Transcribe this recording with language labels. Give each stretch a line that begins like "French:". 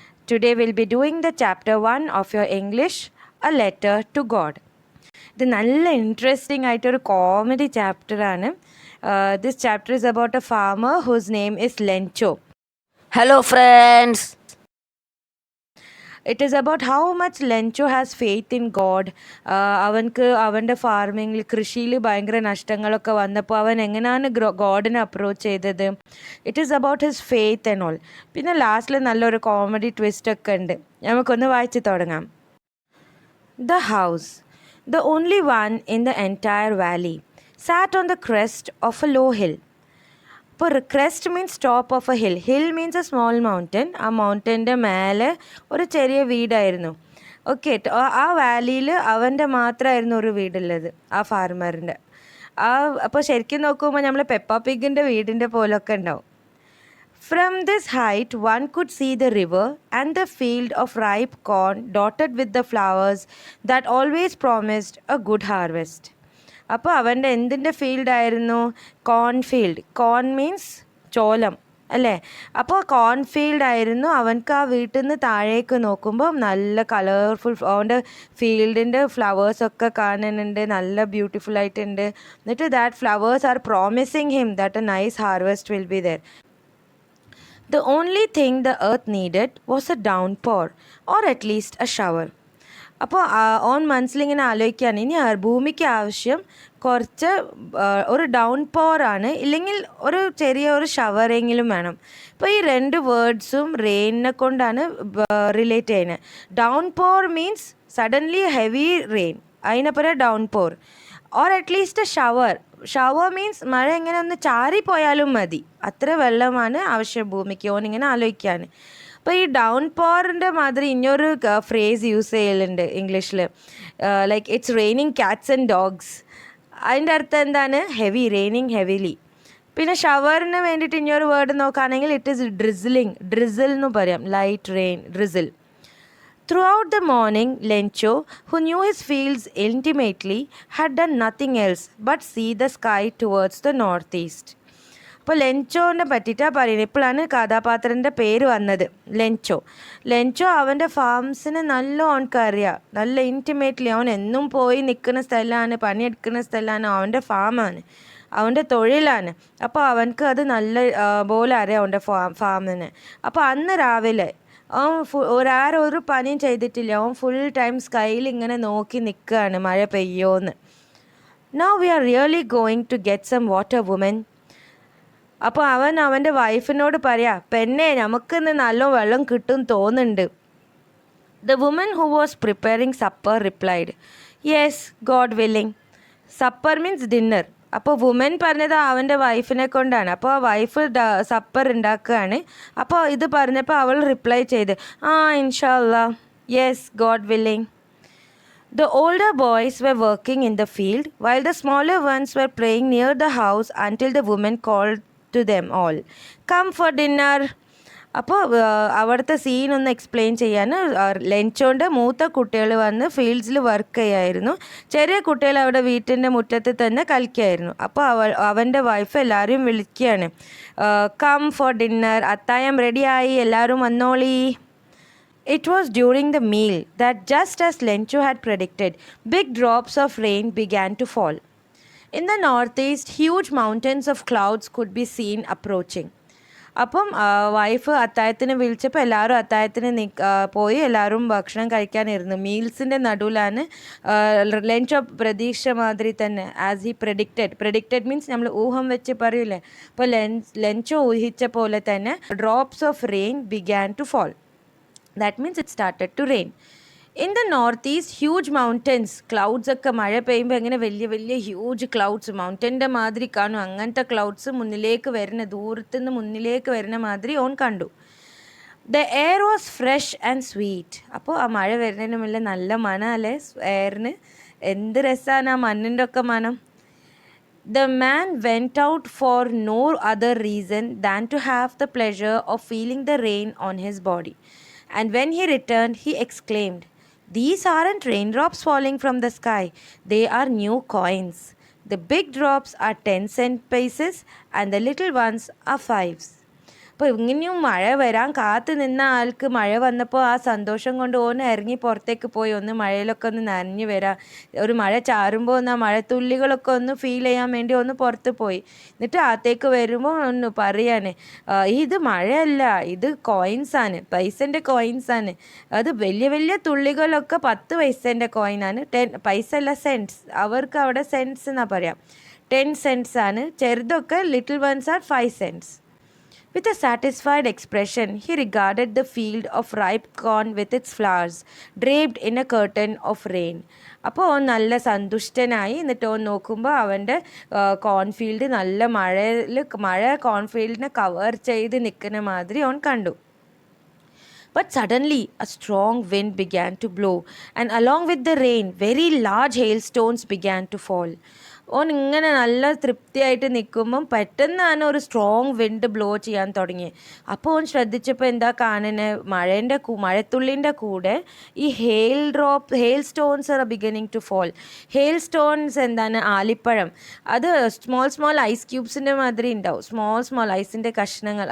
English: Today we'll be doing the chapter 1 of your English, A Letter to God.
Malayalam: ഇത് നല്ല interesting ആയിട്ടൊരു comedy ചാപ്റ്ററാണ്.
English: This chapter is about a farmer whose name is Lencho. Hello friends. It is about how much Lencho has faith in God.
Malayalam: അവൻക്ക് അവൻ്റെ ഫാർമിങ്ങിൽ കൃഷിയിൽ ഭയങ്കര നഷ്ടങ്ങളൊക്കെ വന്നപ്പോൾ അവൻ എങ്ങനെയാണ് ഗോഡിനെ അപ്രോച്ച് ചെയ്തത്.
English: It is about his faith and all.
Malayalam: പിന്നെ ലാസ്റ്റിൽ നല്ലൊരു കോമഡി ട്വിസ്റ്റൊക്കെ ഉണ്ട്. നമുക്കൊന്ന് വായിച്ച് തുടങ്ങാം.
English: The house, the only one in the entire valley, sat on the crest of a low hill. അപ്പോൾ crest means top of a hill. Hill means a small mountain.
Malayalam: ആ മൗണ്ടൻ്റെ മേലെ ഒരു ചെറിയ വീടായിരുന്നു. ഓക്കെ, ആ വാലിയിൽ അവൻ്റെ മാത്രമായിരുന്നു ഒരു വീടുള്ളത്, ആ ഫാർമറിൻ്റെ. അപ്പോൾ ശരിക്കും നോക്കുമ്പോൾ നമ്മൾ പെപ്പ പിഗിൻ്റെ വീടിൻ്റെ പോലൊക്കെ ഉണ്ടാവും.
English: From this height, one could see the river and the field of ripe corn dotted with the flowers that always promised a good harvest.
Malayalam: അപ്പോൾ അവൻ്റെ എന്തിൻ്റെ ഫീൽഡായിരുന്നു? കോൺ ഫീൽഡ്. കോൺ മീൻസ് ചോലം അല്ലേ? അപ്പോൾ കോൺ ഫീൽഡായിരുന്നു. അവൻക്ക് ആ വീട്ടിൽ നിന്ന് താഴേക്ക് നോക്കുമ്പോൾ നല്ല കളർഫുൾ അവൻ്റെ ഫീൽഡിൻ്റെ ഫ്ലവേഴ്സൊക്കെ കാണുന്നുണ്ട്, നല്ല ബ്യൂട്ടിഫുൾ ആയിട്ടുണ്ട്.
English: എന്നിട്ട് that flowers are promising him that a nice harvest will be there. The only thing the earth needed was a downpour, or at least a shower.
Malayalam: അപ്പോൾ ഓൺ മനസ്സിലിങ്ങനെ ആലോചിക്കുകയാണ്, ഇനി ഭൂമിക്ക് ആവശ്യം കുറച്ച് ഒരു ഡൗൺ പോറാണ്, ഇല്ലെങ്കിൽ ഒരു ചെറിയ ഒരു ഷവറെങ്കിലും വേണം. അപ്പോൾ ഈ രണ്ട് വേർഡ്സും റെയിനിനെ കൊണ്ടാണ് റിലേറ്റ് ചെയ്യുന്നത്.
English: Downpour means suddenly heavy rain, അതിനപ്പുറം downpour. Or at least a shower. Shower means
Malayalam: മഴ ഇങ്ങനെ ഒന്ന് ചാറിപ്പോയാലും മതി, അത്ര വെള്ളമാണ് ആവശ്യം ഭൂമിക്ക്. ഓനിങ്ങനെ ആലോചിക്കാൻ. അപ്പോൾ ഈ ഡൗൺ പോറിൻ്റെ മാതിരി ഇനിയൊരു ഫ്രേസ് യൂസ് ചെയ്യലുണ്ട് ഇംഗ്ലീഷിൽ,
English: Like it's raining cats and dogs.
Malayalam: അതിൻ്റെ അർത്ഥം എന്താണ്?
English: Heavy, raining heavily.
Malayalam: പിന്നെ ഷവറിന് വേണ്ടിയിട്ട് ഇനിയൊരു വേർഡ് നോക്കുകയാണെങ്കിൽ
English: It is drizzling.
Malayalam: ഡ്രിസിൽ എന്ന് പറയാം, light rain, drizzle.
English: Throughout the morning, Lencho, who knew his fields intimately, had done nothing else but see the sky towards the northeast.
Malayalam: അപ്പോൾ ലെൻചോനെ പറ്റിയിട്ടാണ് പറയുന്നത്. ഇപ്പോഴാണ് കഥാപാത്രൻ്റെ പേര് വന്നത്, ലെൻചോ. ലെൻചോ അവൻ്റെ ഫാംസിന് നല്ല ഓൻക്കറിയാം, നല്ല ഇൻറ്റിമേറ്റ്ലി. അവൻ എന്നും പോയി നിൽക്കുന്ന സ്ഥലമാണ്, പണിയെടുക്കുന്ന സ്ഥലമാണ്, അവൻ്റെ ഫാമാണ്, അവൻ്റെ തൊഴിലാണ്. അപ്പോൾ അവനക്ക് അത് നല്ല പോലെ അറിയാം അവൻ്റെ ഫാമിന്. അപ്പോൾ അന്ന് രാവിലെ അവൻ ഒരു പണിയും ചെയ്തിട്ടില്ല. അവൻ ഫുൾ ടൈം സ്കൈയിൽ ഇങ്ങനെ നോക്കി നിൽക്കുകയാണ് മഴ പെയ്യോന്ന്.
English: Now we are really going to get some water woman.
Malayalam: അപ്പോൾ അവൻ അവൻ്റെ വൈഫിനോട് പറയാ, പെണ്ണെ നമുക്കിന്ന് നല്ല വെള്ളം കിട്ടും തോന്നുന്നുണ്ട്.
English: The woman who was preparing supper replied, yes, God willing. Supper means dinner.
Malayalam: അപ്പോൾ വുമൻ പറഞ്ഞത് അവൻ്റെ വൈഫിനെ കൊണ്ടാണ്. അപ്പോൾ ആ വൈഫ് സപ്പർ ഉണ്ടാക്കുകയാണ്. അപ്പോൾ ഇത് പറഞ്ഞപ്പോൾ അവൾ റിപ്ലൈ ചെയ്ത്,
Arabic: ഇൻഷാ അല്ലാ,
English: Yes, God willing. The older boys were working in the field while the smaller ones were playing near the house until the woman called to them all, come for dinner.
Malayalam: അപ്പോൾ അവിടുത്തെ സീനൊന്ന് explain ചെയ്യാൻ ലെൻചോൻ്റെ മൂത്ത കുട്ടികൾ വന്ന് ഫീൽഡ്സിൽ work ചെയ്യായിരുന്നു. ചെറിയ കുട്ടികൾ അവിടെ വീട്ടിൻ്റെ മുറ്റത്ത് തന്നെ കളിക്കുകയായിരുന്നു. അപ്പോൾ അവൻ്റെ വൈഫ് എല്ലാവരും വിളിക്കുകയാണ്,
English: come for dinner,
Malayalam: അത്തായം റെഡിയായി, എല്ലാവരും വന്നോളി.
English: It was during the meal that, just as Lencho had predicted, big drops of rain began to fall. In the northeast, huge mountains of clouds could be seen approaching.
Malayalam: അപ്പം wife അത്തായത്തിന് വിളിച്ചപ്പോൾ എല്ലാവരും അത്തായത്തിന് പോയി എല്ലാവരും ഭക്ഷണം കഴിക്കാനിരുന്നു. മീൽസിൻ്റെ നടുവിലാണ് ലെൻചോ പ്രതീക്ഷ മാതിരി തന്നെ,
English: as he predicted
Malayalam: മീൻസ് നമ്മൾ ഊഹം വെച്ച് പറയൂലേ. അപ്പോൾ ലെൻചോ ഊഹിച്ച പോലെ തന്നെ
English: Drops of rain began to fall. That means it started to rain. In the northeast, huge mountains, clouds
Malayalam: ഒക്കെ മഴ പെയ്യുമ്പോൾ എങ്ങനെ വലിയ വലിയ ഹ്യൂജ് ക്ലൗഡ്സ് മൗണ്ടൻ്റെ മാതിരി കാണും. അങ്ങനത്തെ ക്ലൗഡ്സ് മുന്നിലേക്ക് വരുന്ന, ദൂരത്തുനിന്ന് മുന്നിലേക്ക് വരുന്ന മാതിരി ഓൻ കണ്ടു.
English: The air was fresh and sweet.
Malayalam: അപ്പോൾ ആ മഴ വരുന്നതിന് മുന്നേ നല്ല മണം അല്ലേ എയറിന്? എന്ത് രസമാണ് ആ മണ്ണിൻ്റെ ഒക്കെ മണം.
English: The man went out for no other reason than to have the pleasure of feeling the rain on his body. And when he returned, he exclaimed, "These aren't raindrops falling from the sky. They are new coins. The big drops are 10-cent pieces and the little ones are 5s."
Malayalam: അപ്പോൾ ഇങ്ങനെയും മഴ വരാൻ കാത്തു നിന്ന ആൾക്ക് മഴ വന്നപ്പോൾ ആ സന്തോഷം കൊണ്ട് ഒന്ന് ഇറങ്ങി പുറത്തേക്ക് പോയി ഒന്ന് മഴയിലൊക്കെ ഒന്ന് നനഞ്ഞു വരാം, ഒരു മഴ ചാറുമ്പോൾ ഒന്ന് ആ മഴത്തുള്ളികളൊക്കെ ഒന്ന് ഫീൽ ചെയ്യാൻ വേണ്ടി ഒന്ന് പുറത്ത് പോയി. എന്നിട്ട് അകത്തേക്ക് വരുമ്പോൾ ഒന്ന് പറയാണ്, ഇത് മഴയല്ല, ഇത് കോയിൻസാണ്, പൈസൻ്റെ കോയിൻസാണ്. അത് വലിയ വലിയ തുള്ളികളൊക്കെ 10 പൈസേൻ്റെ കോയിനാണ്. പൈസ അല്ല, സെൻറ്റ്സ്. അവർക്ക് അവിടെ സെൻറ്റ്സ് എന്നാ പറയാം. 10 സെൻറ്റ്സ് ആണ്.
English: ചെറുതൊക്കെ little ones are 5 cents. With a satisfied expression, he regarded the field of ripe corn with its flowers, draped in a curtain of rain.
Malayalam: അപ്പോൾ ഓൻ നല്ല സന്തുഷ്ടനായി. എന്നിട്ട് ഓൻ നോക്കുമ്പോൾ അവൻ്റെ കോൺഫീൽഡ് നല്ല മഴ കോൺഫീൽഡിനെ കവർ ചെയ്ത് നിൽക്കുന്ന മാതിരി ഓൻ കണ്ടു.
English: But suddenly a strong wind began to blow, and along with the rain, very large hailstones began to fall.
Malayalam: ഓൻ ഇങ്ങനെ നല്ല തൃപ്തിയായിട്ട് നിൽക്കുമ്പം പെട്ടെന്നാണ് ഒരു സ്ട്രോങ് വിൻഡ് ബ്ലോ ചെയ്യാൻ തുടങ്ങി. അപ്പോൾ ഓൻ ശ്രദ്ധിച്ചപ്പോൾ എന്താ കാണുന്നത്, മഴത്തുള്ളിൻ്റെ കൂടെ ഈ
English: Hailstones are beginning to fall.
Malayalam: Hail stones എന്താണ്, ആലിപ്പഴം. അത് സ്മോൾ ഐസ് ക്യൂബ്സിൻ്റെ മാതിരി ഉണ്ടാവും, സ്മോൾ ഐസിൻ്റെ കഷ്ണങ്ങൾ.